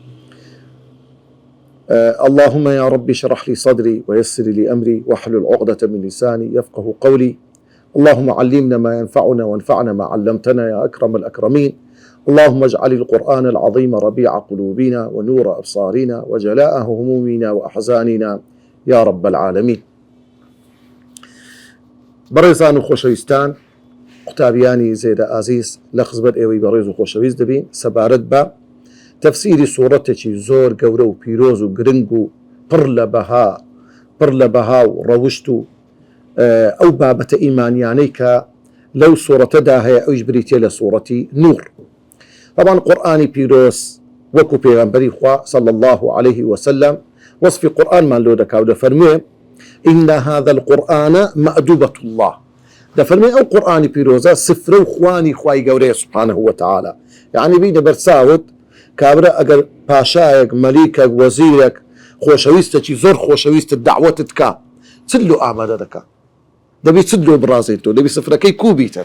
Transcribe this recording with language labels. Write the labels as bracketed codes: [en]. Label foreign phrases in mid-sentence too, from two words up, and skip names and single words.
[ar] اللهم يا رب اشرح لي صدري ويسر لي أمري واحلل عقدة من لساني يفقه قولي. اللهم علمنا ما ينفعنا وانفعنا ما علمتنا يا أكرم الأكرمين. اللهم اجعل القرآن العظيم ربيع قلوبنا ونور أبصارنا وجلاء همومنا وأحزاننا يا رب العالمين. [ckb] بەڕێزان و خۆشەویستان، قوتابیانی زێدە ئازیز، لە خزمەت ئێوەی بەڕێز و خۆشەویست دەبین سەبارەت بە تەفسیری سوورەتێکی زۆر گەورە و پیرۆز و گرنگ و پڕ لە بەها و ڕەوشت و ئەو بابەتە ئیمانیانەی کە لەو سوورەتەدا هەیە، ئەوش بریتێ لە سوورەتی نور. طبعا قورآانی پیرۆز وەکو پێغەمبەری خوا [ar] صلی الله عليه وسلم [ckb] وصفی قورآنمان لۆ دەکا و دەفەرموێ [ar] إن هذا القرآن مأدوبة الله. [ckb] دەفەرمێ ئەو قورآانی پیرۆزە سفرە و خوانی خوای گەورەیە [ar] سبحانه وتعالى. [ckb] یعنی بینە بەرچاوت کابرا ئەگەر پاشایەک، مەلیکێک، وەزیرێک خۆشەویستێکی زۆر خۆشەویستت دعوەتت کا، چل و ئامادە دەکا، دەبی چل و بڕازێتەوە، دەبی سفرەکەی کوبیتر.